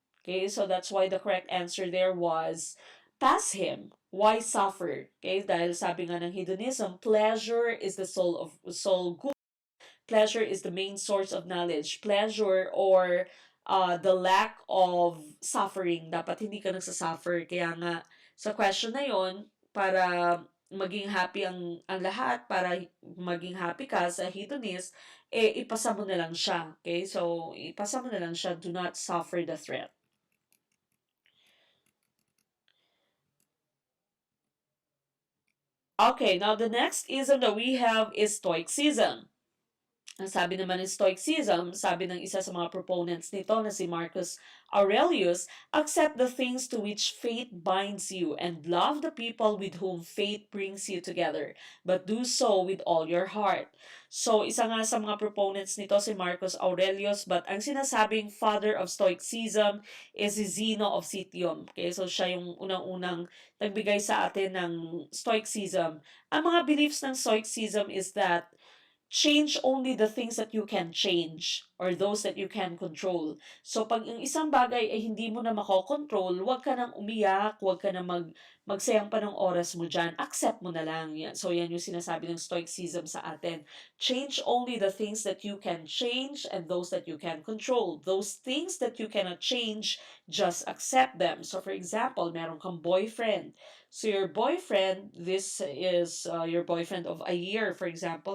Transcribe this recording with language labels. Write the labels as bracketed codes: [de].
[en] Okay, so that's why the correct answer there was pass him. Why suffer? Okay, [tl] dahil sabi nga ng [en] hedonism, pleasure is the soul good. Pleasure is the main source of knowledge. Pleasure or the lack of suffering. [tl] Dapat hindi ka nagsasuffer. Kaya nga, sa question na yon para maging happy ang lahat, para maging happy ka sa hedonist, ipasa mo na lang siya. Okay? So, ipasa mo na lang siya. [en] Do not suffer the threat. Okay, now the next ism that we have is Stoicism. [tl] Ang sabi naman ng Stoicism, sabi ng isa sa mga proponents nito na si [en] Marcus Aurelius, accept the things to which fate binds you and love the people with whom fate brings you together, but do so with all your heart. [tl] So, isa nga sa mga proponents nito si Marcus Aurelius, [en] but [tl] ang sinasabing father of Stoicism is si Zeno of Citium. Okay, so siya yung unang-unang nagbigay sa atin ng Stoicism. Ang mga [en] beliefs ng Stoicism is that change only the things that you can change or those that you can control. [tl] So, pag yung isang bagay ay hindi mo na makokontrol, huwag ka nang umiyak, huwag ka nang magsayang pa ng oras mo dyan. Accept mo na lang. Yan. So, yan yung sinasabi ng Stoicism sa atin. [en] Change only the things that you can change and those that you can control. Those things that you cannot change, just accept them. So, for example, [tl] meron kang [en] boyfriend. So your boyfriend, this is your boyfriend of a year, for example.